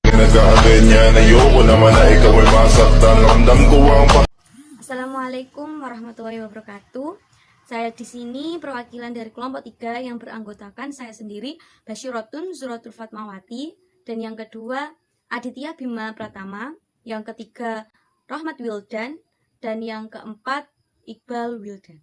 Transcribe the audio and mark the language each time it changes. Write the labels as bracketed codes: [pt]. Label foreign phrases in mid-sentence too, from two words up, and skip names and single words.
[tl] ganyan. Ayoko naman na ikaw ay masaktan. Ramdam ko ang [ar] السلام عليكم ورحمة الله وبركاته. [id] Saya di sini perwakilan dari kelompok 3 yang beranggotakan saya sendiri, Basyirotun Zuratul Fatmawati, dan yang kedua Aditya Bima Pratama, yang ketiga Rahmat Wildan, dan yang keempat Iqbal Wildan.